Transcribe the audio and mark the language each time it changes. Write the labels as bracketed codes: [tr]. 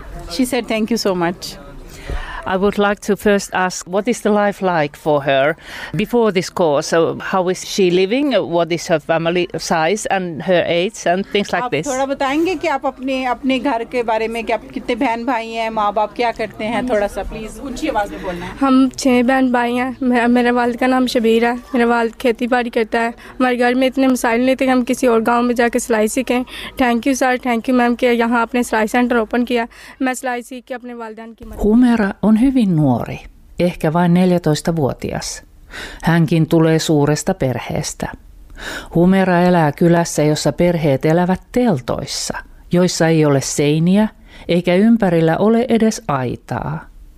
[en] She said thank you so much. I would like to first ask, what is the life like for her before this course? So how is she living? What is her family size and her age and things like this? [hi] थोड़ा बताएंगे कि आप अपने अपने घर के बारे में कि आप कितने बहन भाई हैं, माँ बाप क्या करते हैं, थोड़ा सा प्लीज ऊंची आवाज में बोलना। हम 6 बहन भाई हैं। मेरे वाल्द का नाम शबीर है। मेरा वाल्द खेती बाड़ी करता है। हमारे घर में इतने मसाइल नहीं थे कि हम किसी और गाँव में जाके सिलाई सीखें। [en] thank you sir, thank you ma'am [hi] कि यहाँ आपने सिलाई सेंटर ओपन किया। मैं सिलाई सीख के अपने वालदान की हूँ। [fi] हुवीन nuori, ehkä vain 14-vuotias. Hänkin tulee suuresta perheestä. Humera elää kylässä, jossa perheet elävät teltoissa, joissa ei ole seiniä eikä ympärillä ole edes aitaa.